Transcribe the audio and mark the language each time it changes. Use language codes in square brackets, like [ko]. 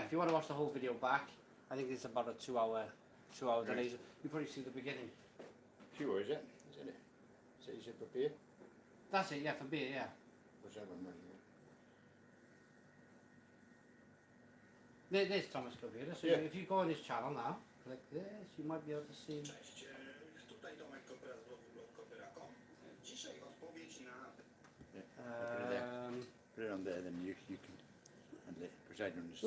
[en] If you want to watch the whole video back, I think it's about a 2 hour delay. You probably see the beginning. Pure, is it? Isn't it? So you should prepare. That's it. Yeah, for beer. Yeah. What's that one? There's Thomas Kopyra. So Yeah. if you go on his channel now, click this, you might be able to see. [pl] Cześć, tutaj Tomek Kopyra z blogu Kopyra.com. Dzisiaj odpowiedź na... [en] Put it on there, then you can and preside on the